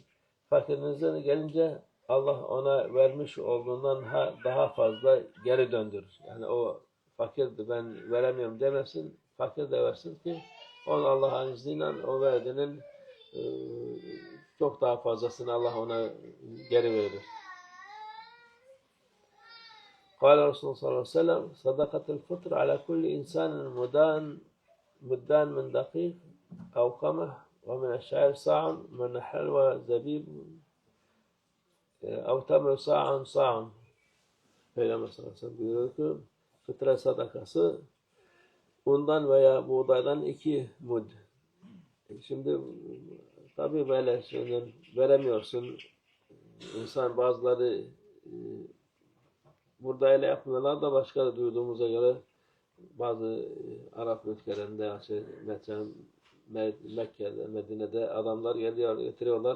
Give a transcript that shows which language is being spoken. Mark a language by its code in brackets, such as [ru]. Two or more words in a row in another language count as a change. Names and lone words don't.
[tr] Fakirinize gelince Allah ona vermiş olduğundan daha fazla geri döndürür. Yani o fakirdi ben veremiyorum demesin, fakir de versin ki Onu Allah'ın izniyle o verdiğinin e, çok daha fazlasını Allah ona geri verir. [ar] قال رسول الله صلى الله عليه وسلم صدقة الفطر على كل إنسان مدان من دقيق أو قمح ومن الشعير صاع من حلوى زبيب أو تمر صاع. [tr] Peygamber [ar] صلى الله عليه وسلم [tr] buyuruyor ki fıtre sadakası undan veya buğdaydan 2 mud. Şimdi tabii böyle şeyler veremiyorsun. İnsan bazıları burada öyle yapmıyorlar da başka duyduğumuza göre bazı Arap ülkelerinde mesela Mekke'de, Medine'de adamlar geliyor, getiriyorlar.